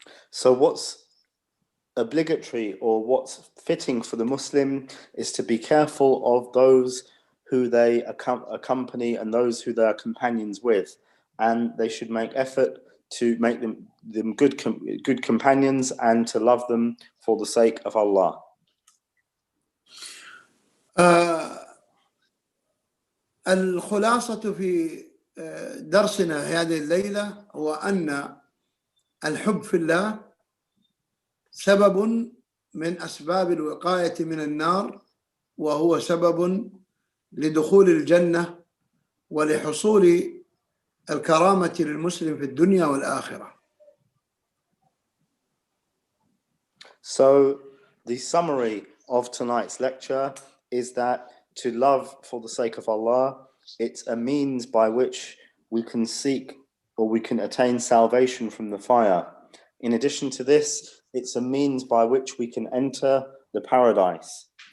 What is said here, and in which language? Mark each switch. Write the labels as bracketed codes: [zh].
[en] So what's obligatory or what's fitting for the Muslim is to be careful of those who they accompany and those who they are companions with, and they should make effort to make them good companions and to love them for the sake of Allah. [ar] الخلاصة في درسنا هذه الليلة هو أن الحب في الله سبب من أسباب الوقاية من النار، وهو سبب لدخول الجنة ولحصول الكرامة للمسلم في الدنيا والآخرة. [en] So the summary of tonight's lecture is that to love for the sake of Allah, it's a means by which we can seek or we can attain salvation from the fire. In addition to this, it's a means by which we can enter the paradise.